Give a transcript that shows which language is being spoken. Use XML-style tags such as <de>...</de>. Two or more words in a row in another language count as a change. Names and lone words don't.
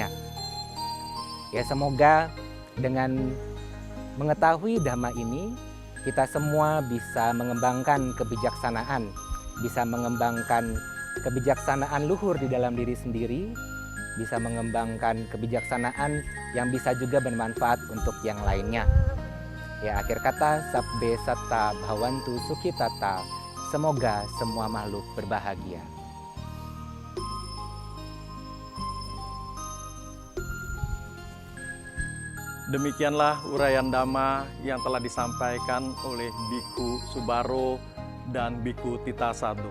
<id>Ya, semoga dengan mengetahui dhamma ini, kita semua bisa mengembangkan kebijaksanaan, bisa mengembangkan kebijaksanaan luhur di dalam diri sendiri, bisa mengembangkan kebijaksanaan yang bisa juga bermanfaat untuk yang lainnya. Ya, akhir kata,</id> <pi>sabbe satta bhavantu sukhitata.</pi> <id>Semoga semua makhluk berbahagia. Demikianlah uraian Dhamma yang telah disampaikan oleh Biku Subaro dan Biku Tita Sado.</id>